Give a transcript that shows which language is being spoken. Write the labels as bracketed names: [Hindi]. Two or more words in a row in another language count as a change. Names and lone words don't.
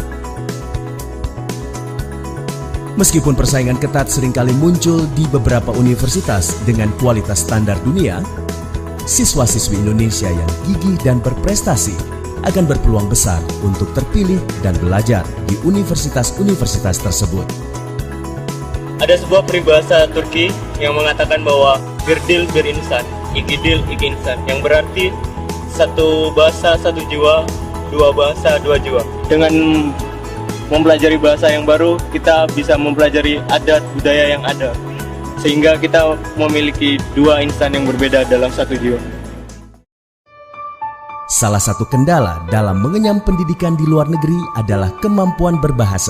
[Indonesian] Meskipun persaingan ketat seringkali muncul di beberapa universitas dengan kualitas standar dunia, siswa-siswi Indonesia yang gigih dan berprestasi akan berpeluang besar untuk terpilih dan belajar di universitas-universitas tersebut. Ada sebuah peribahasa Turki yang mengatakan bahwa [Turkish] bir dil bir insan, iki dil iki insan, [Indonesian] yang berarti satu bahasa satu jiwa, dua bahasa dua jiwa. Dengan mempelajari bahasa yang baru, kita bisa mempelajari adat budaya yang ada, sehingga kita memiliki dua insan yang berbeda dalam satu jiwa. Salah satu kendala dalam mengenyam pendidikan di luar negeri adalah kemampuan berbahasa.